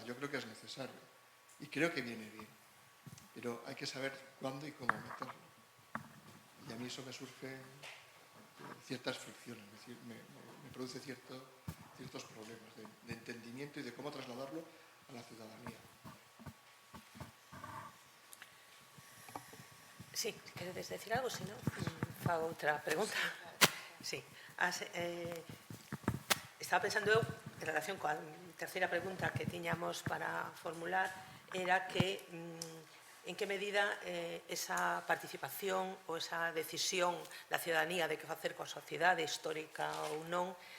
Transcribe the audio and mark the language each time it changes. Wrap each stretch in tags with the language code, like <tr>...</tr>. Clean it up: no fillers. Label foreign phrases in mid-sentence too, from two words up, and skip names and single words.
<es>Yo creo que es necesario y creo que viene bien, pero hay que saber cuándo y cómo meterlo. Y a mí eso me surge ciertas fricciones, es decir, me produce ciertos problemas de entendimiento y de cómo trasladarlo a la ciudadanía. Sí,</es> <gl>queredes decir algo? Se non, fago outra pregunta. Sí. Estaba pensando eu, en relación coa terceira pregunta que tiñamos para formular, era que en que medida esa participación ou esa decisión da ciudadanía de que facer coa sociedade histórica ou non</gl>